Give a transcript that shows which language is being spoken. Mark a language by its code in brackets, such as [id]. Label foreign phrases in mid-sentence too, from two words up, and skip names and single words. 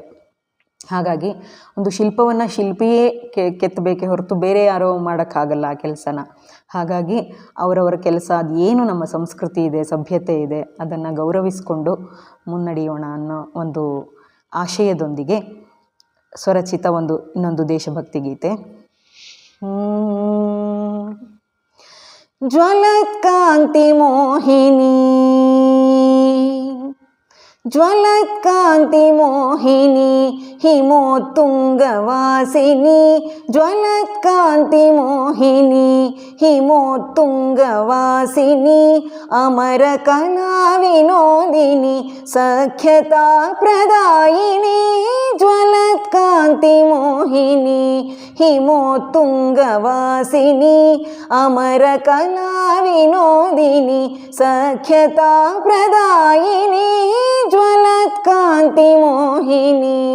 [kn] ಹಾಗಾಗಿ ಒಂದು ಶಿಲ್ಪವನ್ನು ಶಿಲ್ಪಿಯೇ ಕೆತ್ತಬೇಕೇ ಹೊರತು ಬೇರೆ ಯಾರೋ ಮಾಡೋಕ್ಕಾಗಲ್ಲ ಆ ಕೆಲಸನ. ಹಾಗಾಗಿ ಅವರವರ ಕೆಲಸ, ಅದು ಏನು ನಮ್ಮ ಸಂಸ್ಕೃತಿ ಇದೆ, ಸಭ್ಯತೆ ಇದೆ, ಅದನ್ನು ಗೌರವಿಸಿಕೊಂಡು ಮುನ್ನಡೆಯೋಣ ಅನ್ನೋ ಒಂದು ಆಶಯದೊಂದಿಗೆ ಸ್ವರಚಿತ ಇನ್ನೊಂದು ದೇಶಭಕ್ತಿ ಗೀತೆ. ಜ್ವಲತ್ಕಾಂತಿ ಮೋಹಿನಿ, ಜ್ವಲತ್ಕಾಂತಿ ಮೋಹಿನಿ ಹಿಮೋತ್ತುಂಗವಾಸಿನಿ, ಜ್ವಲತ್ಕಾಂತಿ ಮೋಹಿನಿ ಹಿಮೋತ್ತುಂಗವಾಸಿನಿ, ಅಮರ ಕಲಾ ವಿನೋದಿನಿ ಸಖ್ಯತಾ ಪ್ರದಾಯಿನಿ, ಜ್ವಲತ್ಕಾಂತಿ ಮೋಹಿನಿ ಹಿಮೋತ್ತುಂಗವಾಸಿನಿ, ಅಮರ ಕಲಾ ವಿನೋದಿನಿ ಸಖ್ಯತಾ ಪ್ರದಾಯಿನಿ, ಜ್ವಲತ್ಕಾಂತಿ ಮೋಹಿನಿ.